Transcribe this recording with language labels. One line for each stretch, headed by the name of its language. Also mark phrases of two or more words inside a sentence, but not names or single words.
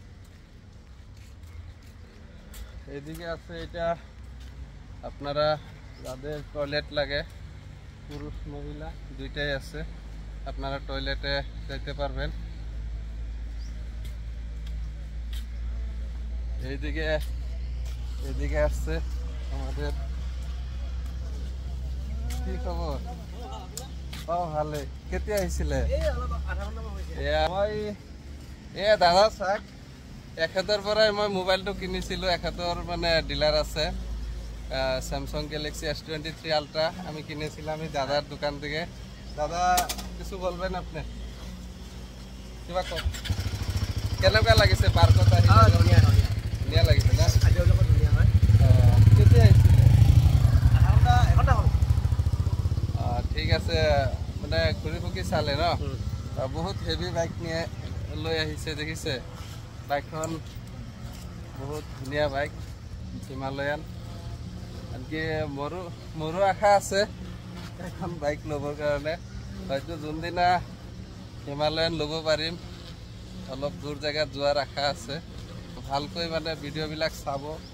Bangla: এদিকে আছে এটা আপনারা যাদের টয়লেট লাগে, পুরুষ মহিলা দুইটাই আছে, আপনারা টয়লেটে যেতে পারবেন। এদিকে আসছে আমাদের, কি খবর?
Assamese: ভালে। কেতিয়া আহিছিলে? দাদা চাক, এখেতৰ পৰাই মই মোবাইলটো কিনিছিলোঁ। এখেতৰ মানে ডিলাৰ আছে,
Bangla: স্যামসাং গ্যালাক্সি S23 আলট্রা আমি কিনেছিলাম এই দাদার দোকান থেকে। দাদা কিছু বলবেন আপনি?
Assamese: কিবা কওক, কেনেকুৱা লাগিছে পাৰ্কত আহি? ধুনীয়া লাগিছে না? কেতিয়া আহিছিলে? ঠিক আছে, মানে ঘূৰি পকি চালে ন? বহুত
English: heavy bike
Assamese: নিয়ে লৈ আহিছে দেখিছে বাইকখন বহুত ধুনীয়া বাইক হিমালয়ান আনকি মোৰো আশা আছে এখন বাইক ল'বৰ কাৰণে হয়তো যোনদিনা হিমালয়ান ল'ব পাৰিম অলপ দূৰ জেগাত যোৱাৰ আশা আছে ভালকৈ মানে ভিডিঅ'বিলাক চাব